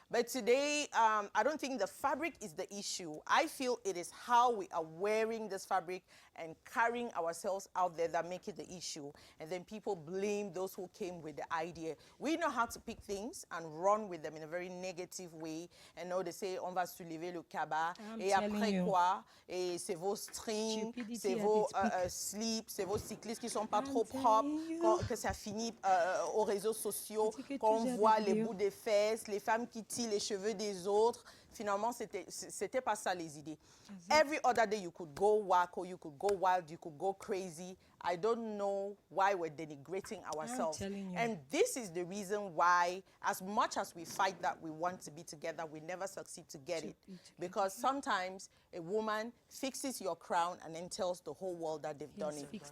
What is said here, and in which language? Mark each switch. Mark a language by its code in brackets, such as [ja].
[en] But today, I don't think the fabric is the issue. I feel it is how we are wearing this fabric and carrying ourselves out there that make it the issue. And then people blame those who came with the idea. We know how to pick things and run with them in a very negative way. And now they say, [fr] on va soulever le cabas. Et après quoi? Et c'est vos strings, c'est vos slips, c'est vos cyclistes qui sont pas trop propres, que ça finit aux réseaux sociaux, qu'on voit les bouts des fesses, les femmes qui tirent les cheveux des autres. Finalement, c'était pas ça les idées. [en] Every other day you could go wacko, you could go wild, you could go crazy. I don't know why we're denigrating ourselves. And this is the reason why, as much as we fight that we want to be together, we never succeed to get it. Because sometimes a woman fixes your crown and then tells the whole world that they've done it.